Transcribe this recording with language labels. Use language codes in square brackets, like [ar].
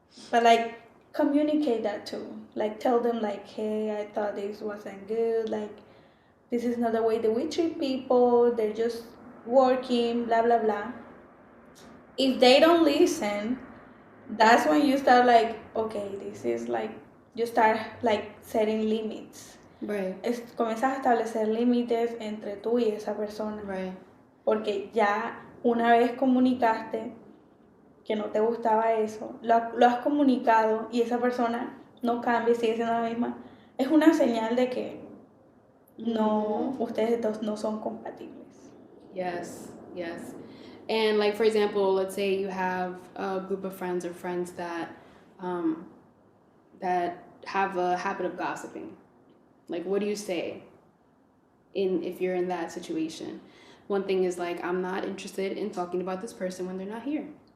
[en] But, like, communicate that too. Like, tell them, like, hey, I thought this wasn't good, like, this is not the way that we treat people, they're just working, blah blah blah. If they don't listen, that's when you start, like, okay, this is like, you start, like, setting limits. right. [es] Comienzas a establecer límites entre tú y esa persona. [en] Right. [es] Porque ya una vez comunicaste que no te gustaba eso, lo has comunicado y esa persona no cambia y sigue siendo la misma, es una señal de que no, ustedes dos no son compatibles. [en] Yes, yes. And like, for example, let's say you have a group of friends or friends that that have a habit of gossiping. Like, what do you say if you're in that situation? One thing is, like, I'm not interested in talking about this person when they're not here.